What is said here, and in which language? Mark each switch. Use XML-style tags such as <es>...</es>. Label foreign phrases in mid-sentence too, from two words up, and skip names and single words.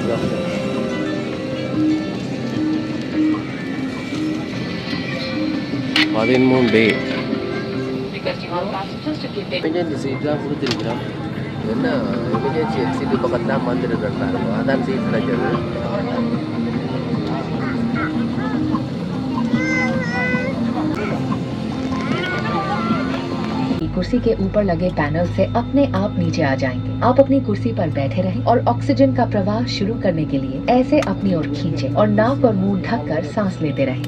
<en>emergency seats</en> <ta>கொடுத்துருக்கிறோம். என்ன</ta> <en>emergency seat</en> <ta>பக்கம் தான் வந்துருக்கேன். அதான் சீட் கிடைச்சது.</ta> <hi>कुर्सी के ऊपर लगे पैनल से अपने आप नीचे आ जाएंगे। आप अपनी कुर्सी पर बैठे रहें और ऑक्सीजन का प्रवाह शुरू करने के लिए ऐसे अपनी ओर खींचें और नाक और मुंह ढककर सांस लेते रहें।</hi>